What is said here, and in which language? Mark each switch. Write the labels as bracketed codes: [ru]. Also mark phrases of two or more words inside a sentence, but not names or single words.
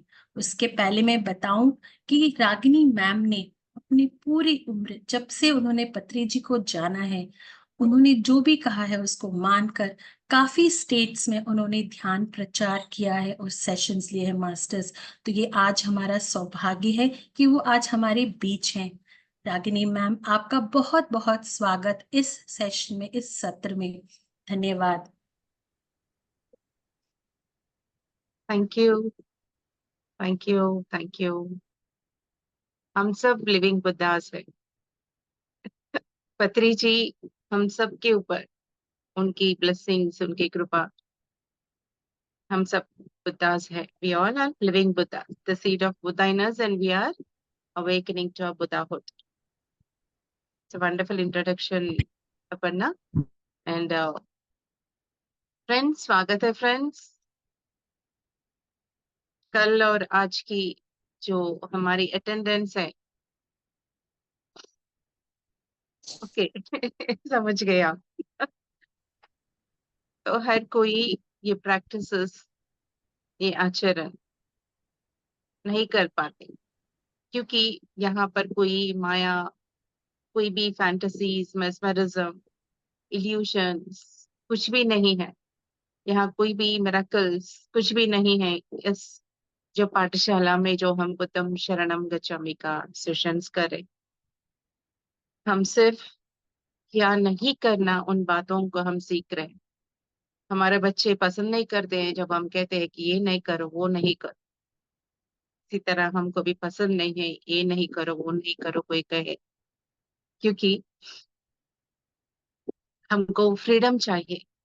[hi] उसके पहले मैं बताऊं कि रागिनी मैम ने अपनी पूरी उम्र, जब से उन्होंने पत्री जी को जाना है, उन्होंने जो भी कहा है उसको मानकर काफी स्टेट्स में उन्होंने ध्यान प्रचार किया है और सेशंस लिए हैं मास्टर्स. तो ये आज हमारा सौभाग्य है कि वो आज हमारे बीच हैं. रागिनी मैम, आपका बहुत बहुत स्वागत इस सेशन में, इस सत्र में. धन्यवाद. [en] thank you, thank you, thank you. [hi] हम सब [en] living Buddhas [hi] है. पत्री जी हम सब के ऊपर, उनकी ब्लेसिंग्स, उनकी कृपा, हम सब बुद्धास है. [en] we all are living Buddha, the seed of Buddha in us, and we are awakening to our Buddhahood. It's a wonderful introduction, Aparna. And friends, [hi] स्वागत है friends. कल और आज की जो हमारी अटेंडेंस है, ओके समझ गए आप. तो हर कोई ये प्रैक्टिसेस, ये आचरण नहीं कर पाते, क्योंकि यहाँ पर कोई माया, कोई भी [en] fantasies, mesmerism, illusions [hi] कुछ भी नहीं है. यहाँ कोई भी मिरेकल्स कुछ भी नहीं है. इस जो पाठशाला में जो हम [pi] बुद्धम शरणम गच्छामि [hi] का सेशंस करें, हम सिर्फ क्या नहीं करना उन बातों को हम सीख रहे हैं. हमारे बच्चे पसंद नहीं करते हैं जब हम कहते हैं कि ये नहीं करो, वो नहीं करो. इसी तरह हमको भी पसंद नहीं है ये नहीं करो, वो नहीं करो कोई कहे, क्योंकि हमको फ्रीडम चाहिए.